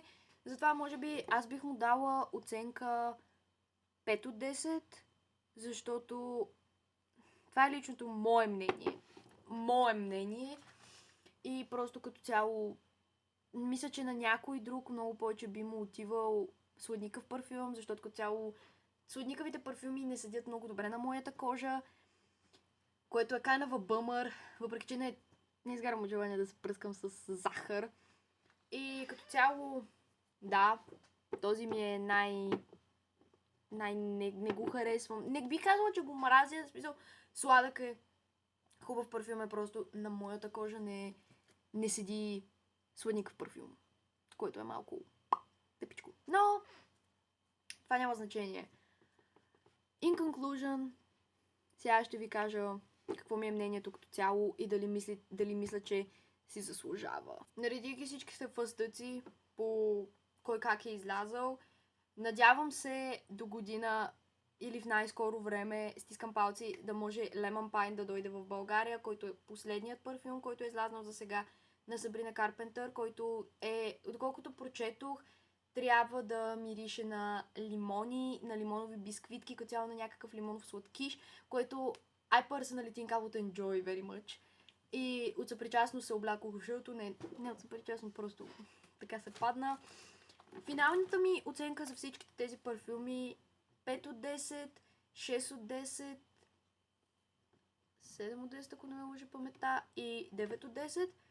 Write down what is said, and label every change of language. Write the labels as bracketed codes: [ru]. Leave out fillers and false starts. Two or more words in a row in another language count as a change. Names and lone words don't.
[bg] Затова, може би, аз бих му дала оценка 5 от 10, защото това е личното мое мнение. Мое мнение. И просто като цяло мисля, че на някой друг много повече би му отивал сладникав парфюм, защото като цяло сладникавите парфюми не седят много добре на моята кожа, което е [en] kind of a bummer, [bg] въпреки че не изгарам от желание да се пръскам с захар. И като цяло, да, този ми е не го харесвам. Не би казала, че го мразя, в смисъл, сладък е, хубав парфюм е, просто на моята кожа не седи сладникав парфюм, който е малко тъпичко. Но това няма значение. [en] In conclusion, [bg] сега ще ви кажа какво ми е мнението като цяло и дали мисля, че си заслужава. Наредих всичките фъстъци по кой как е излязъл. Надявам се до година или в най-скоро време, стискам палци, да може Lemon Pine да дойде в България, който е последният парфюм, който е излезнал за сега на Сабрина Карпентър, който е, доколкото прочетох, трябва да мирише на лимони, на лимонови бисквитки, като цяло на някакъв лимонов сладкиш, което [en] I personally think I would enjoy very much. [bg] И от съпричастно се облякох в жълто, не от съпричастно, просто така се падна. Финалната ми оценка за всичките тези парфюми 5 от 10, 6 от 10, 7 от 10, ако не ме лъжи паметта, и 9 от 10.